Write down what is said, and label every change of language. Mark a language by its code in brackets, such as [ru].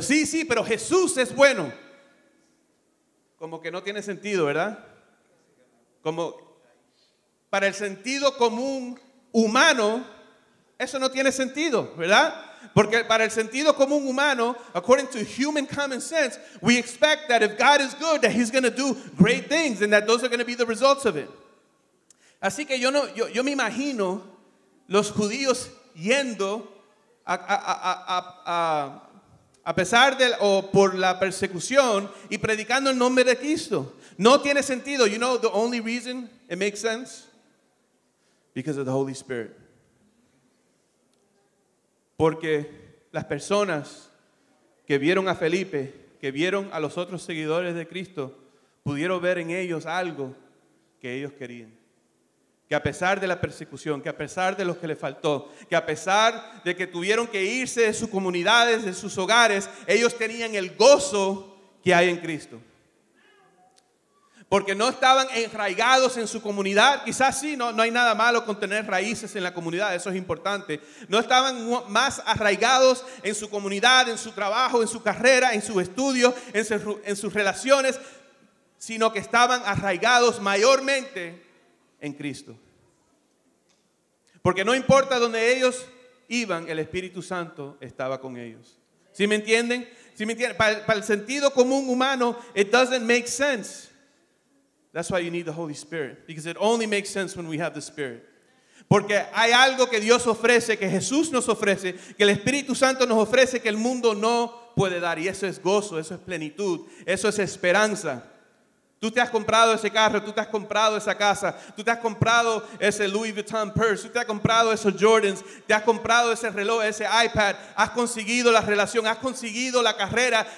[es] Sí, pero Jesús es bueno. Como que no tiene sentido, ¿verdad? Como para el sentido común humano, eso no tiene sentido, ¿verdad? Porque para el sentido común humano, [en] according to human common sense, we expect that if God is good, that He's going to do great things and that those are going to be the results of it. [es] Así que yo me imagino los judíos yendo a pesar o por la persecución y predicando el nombre de Cristo. No tiene sentido. [en] You know the only reason it makes sense? Because of the Holy Spirit. [es] Porque las personas que vieron a Felipe, que vieron a los otros seguidores de Cristo, pudieron ver en ellos algo que ellos querían. Que a pesar de la persecución, que a pesar de lo que les faltó, que a pesar de que tuvieron que irse de sus comunidades, de sus hogares, ellos tenían el gozo que hay en Cristo. Porque no estaban enraigados en su comunidad. Quizás sí, no hay nada malo con tener raíces en la comunidad, eso es importante. No estaban más arraigados en su comunidad, en su trabajo, en su carrera, en sus estudios, en sus relaciones, sino que estaban arraigados mayormente en Cristo. Porque no importa dónde ellos iban, el Espíritu Santo estaba con ellos. ¿Sí me entienden? ¿Sí me entienden? Para el sentido común humano, [en] it doesn't make sense. That's why you need the Holy Spirit, because it only makes sense when we have the Spirit. [es] Porque hay algo que Dios ofrece, que Jesús nos ofrece, que el Espíritu Santo nos ofrece, que el mundo no puede dar. Y eso es gozo, eso es plenitud, eso es esperanza. Tú te has comprado ese carro, tú te has comprado esa casa, tú te has comprado ese Louis Vuitton purse, tú te has comprado esos Jordans, te has comprado ese reloj, ese iPad, has conseguido la relación, has conseguido la carrera.